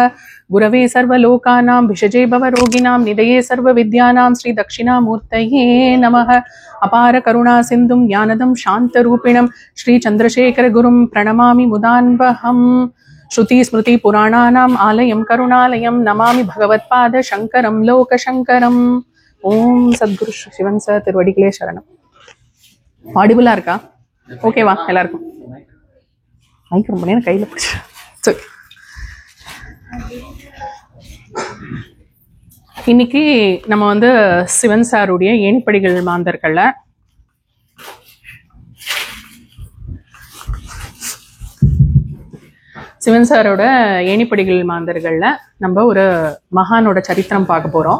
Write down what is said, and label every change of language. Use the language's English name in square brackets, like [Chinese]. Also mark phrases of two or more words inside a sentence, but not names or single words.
[Sanskrit] गुरवे सर्वलोकानां भिषजे भवरोगिणां निधये सर्वविद्यानां श्री दक्षिणामूर्तये नमः। अपार करुणा सिन्धुं ज्ञानदं शान्तरूपिणं श्री चन्द्रशेखर गुरुं प्रणमामि मुदान्वहम्। श्रुति स्मृति पुराणानाम् आलयं करुणालयं नमामि भगवत्पाद शङ्करं लोकशङ्करम्। [Tamil] ஓம் சத்குரு சிவன் சார் திருவடிகளே சரணம். ஆடிபிளா இருக்கா? ஓகேவா எல்லாருக்கும்? மைக் ரொம்ப நேரம் கையில் பிடிச்சி. சரி, இன்னைக்கு நம்ம வந்து சிவன் சாருடைய ஏணிப்படிகள் மாந்தர்கள்ல சிவன் சாரோட ஏணிப்படிகள் மாந்தர்கள்ல நம்ம ஒரு மகானோட சரித்திரம் பார்க்க போறோம்.